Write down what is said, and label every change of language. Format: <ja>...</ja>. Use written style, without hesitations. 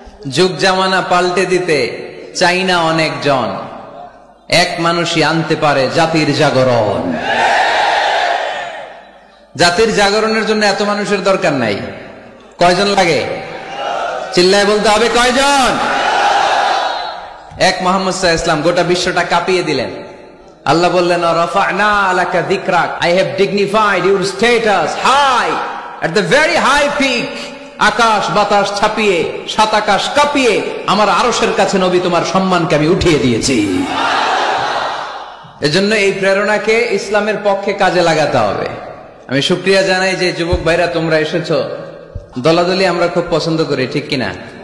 <bn>যুগ জামানা পাল্টে দিতে চাই না অনেকজন, এক মানুষই আনতে পারে জাতির জাগরণ। জাতির জাগরণের জন্য এত মানুষের দরকার নাই। কয়জন লাগে? চিল্লায় বলতে হবে কয়জন? এক মুহাম্মদ সাল্লাল্লাহু আলাইহি ওয়াসাল্লাম গোটা বিশ্বটা কাঁপিয়ে দিলেন। আল্লাহ বললেন,</bn> <ar>রাফা'না লাকা যিকরাক,</ar> <en>I have dignified your status high at the very high peak।</en> <bn>আকাশ বাতাস ছাপিয়ে, সাত আকাশ কাঁপিয়ে আমার আরশের কাছে নবী তোমার সম্মানকে আমি উঠিয়ে দিয়েছি। এজন্য এই প্রেরণাকে ইসলামের পক্ষে কাজে লাগাতে হবে। আমি শুকরিয়া জানাই যে যুবক ভাইরা তোমরা এসেছো। দলাদলি আমরা খুব পছন্দ করি, ঠিক কিনা?</bn>